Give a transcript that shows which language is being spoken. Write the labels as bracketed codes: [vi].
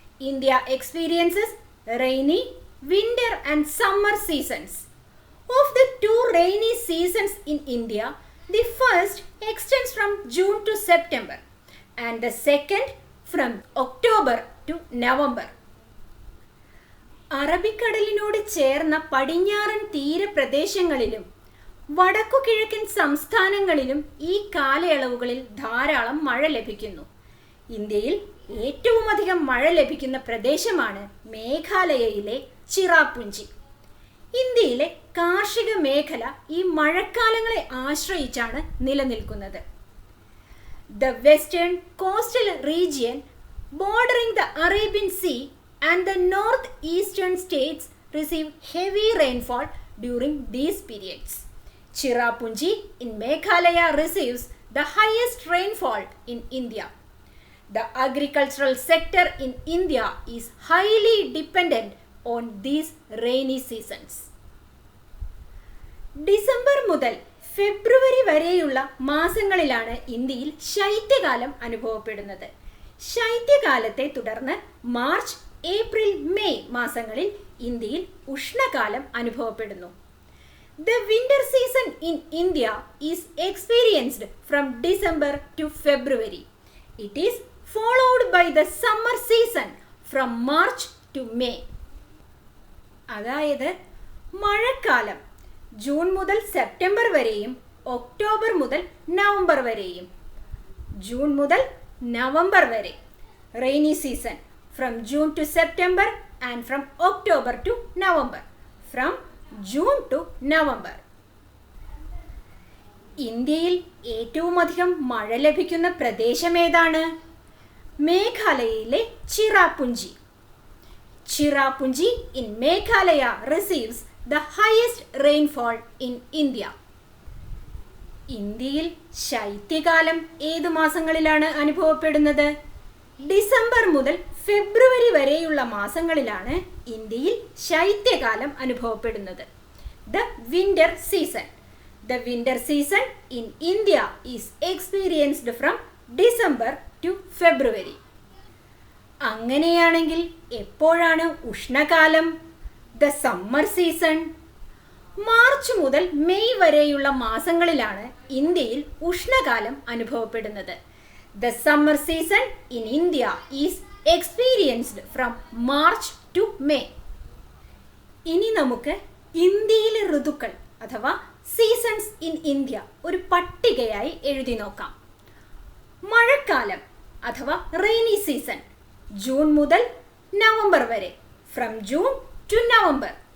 [en] India experiences rainy, winter and summer seasons. Of the 2 rainy seasons in India, the first extends from June to September and the second from October to November. [ml] അറബിക്കടലിനോട് ചേർന്ന പടിഞ്ഞാറൻ തീരപ്രദേശങ്ങളിലും വടക്കു കിഴക്കൻ സംസ്ഥാനങ്ങളിലും ഈ കാലയളവുകളിൽ ധാരാളം മഴ ലഭിക്കുന്നു. ഇന്ത്യയിൽ ഏറ്റവും അധികം മഴ ലഭിക്കുന്ന പ്രദേശമാണ് മേഘാലയയിലെ ചിറാപുഞ്ചി. ഇന്ത്യയിലെ കാർഷിക മേഖല ഈ മഴക്കാലങ്ങളെ ആശ്രയിച്ചാണ് നിലനിൽക്കുന്നത്. [en] The western coastal region bordering the Arabian Sea and the northeastern states receive heavy rainfall during these periods. Cherrapunji in Meghalaya receives the highest rainfall in India. The agricultural sector in India is highly dependent on these rainy seasons. [ml] December മുതൽ ഫെബ്രുവരി വരെയുള്ള മാസങ്ങളിലാണ് ഇന്ത്യയിൽ ശൈത്യകാലം അനുഭവപ്പെടുന്നത്. ശൈത്യകാലത്തെ തുടർന്ന് March, April, May മാസങ്ങളിൽ ഇന്ത്യയിൽ ഉഷ്ണകാലം അനുഭവപ്പെടുന്നു. [en] The winter season in India is experienced from December to February. It is followed by the summer season from March to May. [ml] അതായത് മഴക്കാലം ജൂൺ മുതൽ സെപ്റ്റംബർ വരെയും ഒക്ടോബർ മുതൽ നവംബർ വരെയും, ജൂൺ മുതൽ നവംബർ വരെ. [en] Rainy season from June to September and from October to November, from June to November. [ml] ഇന്ത്യയിൽ ഏറ്റവും അധികം മഴ ലഭിക്കുന്ന പ്രദേശം ഏതാണ്? [en] മേഘാലയയിലെ Cherrapunji. Cherrapunji in Meghalaya receives the highest rainfall in India. [ml] ഇന്ത്യയിൽ ശൈത്യകാലം ഏതു മാസങ്ങളിലാണ് അനുഭവപ്പെടുന്നത്? ഡിസംബർ മുതൽ ഫെബ്രുവരി വരെയുള്ള മാസങ്ങളിലാണ് ഇന്ത്യയിൽ ശൈത്യകാലം അനുഭവപ്പെടുന്നത്. [en] The winter season. The winter season in India is experienced from December to February. [ml] അങ്ങനെയാണെങ്കിൽ എപ്പോഴാണ് ഉഷ്ണകാലം? [en] The summer season. [ml] മാർച്ച് മുതൽ മെയ് വരെയുള്ള മാസങ്ങളിലാണ് ഇന്ത്യയിൽ ഉഷ്ണകാലം അനുഭവപ്പെടുന്നത്. [en] The summer season in India is experienced from March to May. [ml] ഇനി നമുക്ക് ഇന്ത്യയിലെ ഋതുക്കൾ അഥവാ [en] seasons in India [ml] ഒരു പട്ടികയായി എഴുതി നോക്കാം. മഴക്കാലം അഥവാ റെയിനി സീസൺ ജൂൺ മുതൽ നവംബർ വരെ, [en] From June to November.